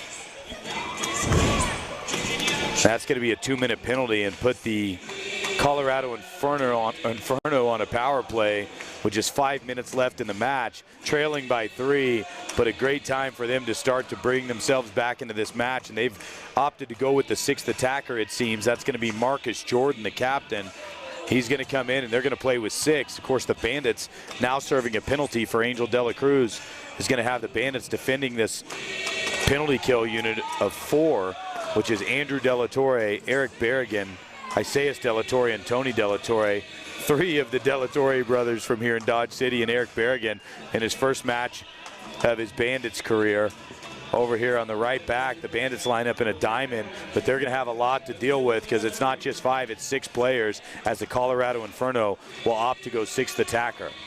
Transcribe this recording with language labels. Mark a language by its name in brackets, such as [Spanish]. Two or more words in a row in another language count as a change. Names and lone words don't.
[English] That's going to be a 2-minute penalty and put the Colorado Inferno on a power play with just 5 minutes left in the match, trailing by 3, but a great time for them to start to bring themselves back into this match, and they've opted to go with the 6th attacker, it seems. That's going to be Marcus Jordan, the captain. He's going to come in, and they're going to play with 6. Of course, the Bandits now serving a penalty for Angel De La Cruz is going to have the Bandits defending this penalty kill unit of 4, which is Andrew De La Torre, Eric Berrigan, Isaias De La Torre, and Tony De La Torre. 3 of the De La Torre brothers from here in Dodge City, and Eric Berrigan in his first match of his Bandits career. Over here on the right back, the Bandits line up in a diamond, but they're going to have a lot to deal with because it's not just 5, it's 6 players, as the Colorado Inferno will opt to go 6th attacker.